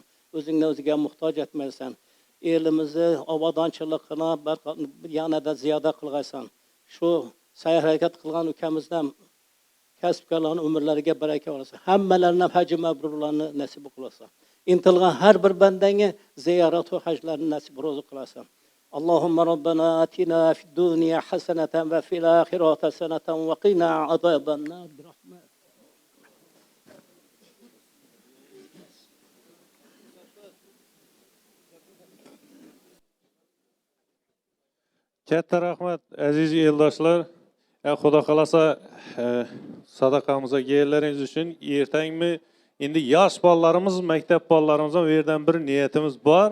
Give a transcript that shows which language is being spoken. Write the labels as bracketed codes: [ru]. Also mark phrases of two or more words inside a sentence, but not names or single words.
[uz] O'zingni o'ziga muhtoj etmaysan. Elimizni obodonchiligini yanada ziyoda qilg'aysan. Shu sayr harakat qilgan ukamizdan kasbkorlarning umrlariga baraka bersin. Hammalarining haj mabrurlarni nasib qilsin. Intilgan har bir bandanga ziyorat va hajlarni nasib ro'zi qilsin. [ar] اللهم ربنا آتنا في الدنيا حسنة وفي الآخرة حسنة وقنا عذاب النار برحمتك. [uz] Katta rahmat aziz eldoshlar. Xudo xolasa sadaqamizga kelganlaringiz uchun ertangmi endi yosh bolalarimiz, maktab bolalarimizdan bu yerdan bir niyatimiz bor.